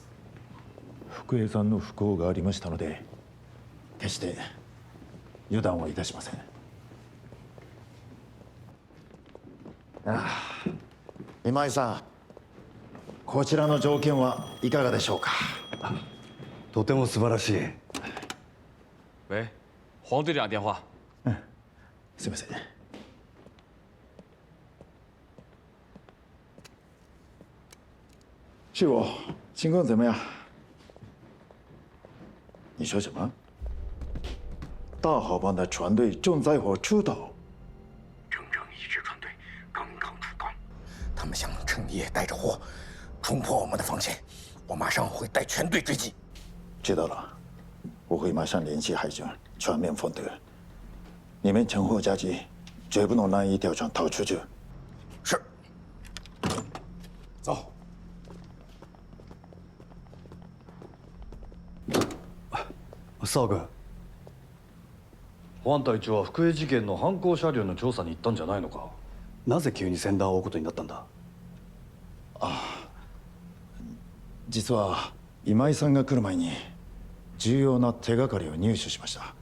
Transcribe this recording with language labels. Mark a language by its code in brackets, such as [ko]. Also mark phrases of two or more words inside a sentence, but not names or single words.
[ja] 福栄さんの不幸がありましたので、決して油断はいたしません。今井さん、こちらの条件はいかがでしょうか？とても素晴らしい。 [zh] 喂，黄队长电话。 [ja] すみません。 [zh] 师傅，情况怎么样？你说什么？大好帮的船队正在火出岛。整整一支船队刚刚出港，他们想趁夜带着货冲破我们的防线，我马上会带全队追击。知道了，我会马上联系海军全面封堵。你们趁火夹击，绝不能让一条船逃出去。是。走。 [ja] 沢君。保安隊長は福江事件の犯行車両の調査に行ったんじゃないのか。なぜ急に船団を追うことになったんだ。実は今井さんが来る前に重要な手がかりを入手しました。